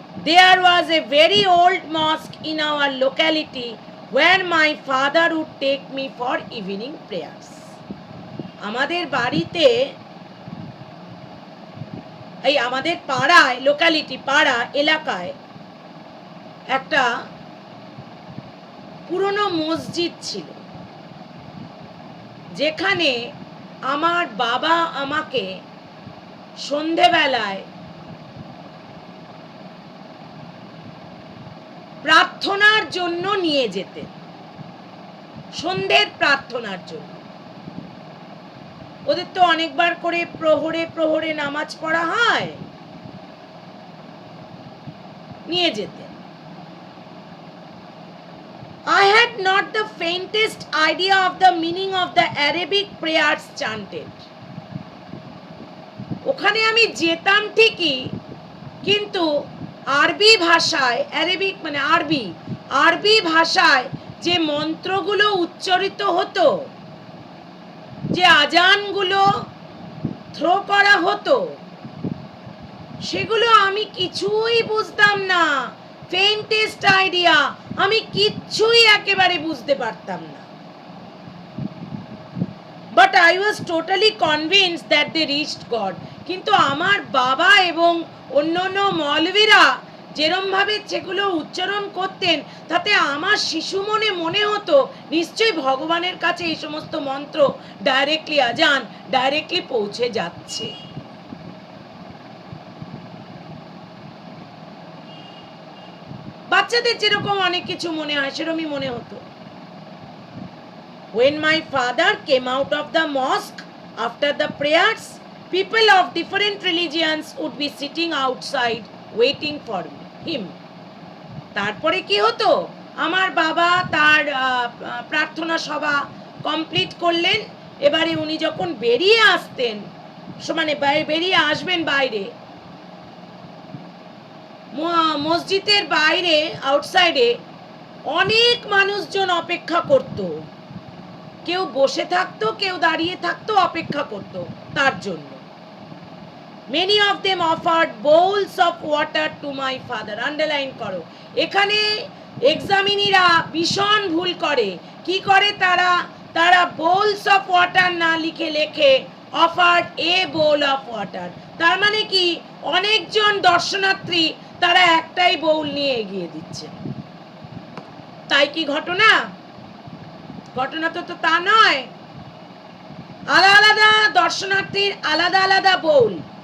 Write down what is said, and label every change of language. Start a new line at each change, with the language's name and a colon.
English: There was a very old mosque in our locality where my father would take me for evening prayers.
Bangla: আমাদের বাড়িতে, এই আমাদের পাড়ায়, locality পাড়া এলাকায় একটা পুরনো মসজিদ ছিল, যেখানে আমার বাবা আমাকে সন্ধেবেলায় প্রার্থনার জন্য নিয়ে যেতেন, সন্ধ্যের প্রার্থনার জন্য। ওদের তো অনেকবার করে প্রহরে নামাজ পড়া হয়, নিয়ে যেতেন।
English: I had not the faintest idea of the meaning of the Arabic prayers chanted.
Bangla: ওখানে আমি যেতাম ঠিকই, কিন্তু আরবি ভাষায়, অ্যারাবিক মানে আরবি ভাষায় যে মন্ত্রগুলো উচ্চারিত হতো, যে আজানগুলো থ্রো করা হতো, সেগুলো আমি কিছুই বুঝতাম না। ফেইন্টেস্ট আইডিয়া, আমি কিচ্ছুই একেবারে বুঝতে পারতাম না।
English: But I was totally convinced that they reached God.
Bangla: কিন্তু আমার বাবা এবং অন্যান্য মৌলবীরা যেরম ভাবে সেগুলো উচ্চারণ করতেন, তাতে আমার শিশু মনে হতো নিশ্চয়ই ভগবানের কাছে এই সমস্ত মন্ত্র ডাইরেক্টলি, আজান ডাইরেক্টলি পৌঁছে যাচ্ছে। বাচ্চাদের যেরকম অনেক কিছু মনে হয়, সেরকমই মনে হতো।
English: When my father came out of the mosque after the prayers, people of different religions would be sitting outside waiting for him.
Bangla: তারপরে কি হতো, আমার বাবা তার প্রার্থনা সভা কমপ্লিট করলেন, এবারে উনি যখন বেরিয়ে আসতেন, মানে বেরিয়ে আসবেন বাইরে, মসজিদের বাইরে আউটসাইডে অনেক মানুষজন অপেক্ষা করত, কেউ বসে থাকতো, কেউ দাঁড়িয়ে থাকতো, অপেক্ষা করত তার জন্য।
English: Many of them offered bowls of water to my father.
Bangla: Underline করো, এখানে এক্সামিনিরা ভীষণ ভুল করে। কি করে তারা
English: bowls of water
Bangla: না লিখে লেখে
English: offered a bowl of water।
Bangla: তার মানে কি, অনেকজন দর্শনার্থী তারা একটাই বোল নিয়ে এগিয়ে দিচ্ছে। তাই কি ঘটনা? ঘটনা তো তা নয়। আলাদা আলাদা দর্শনার্থীর আলাদা আলাদা বোল।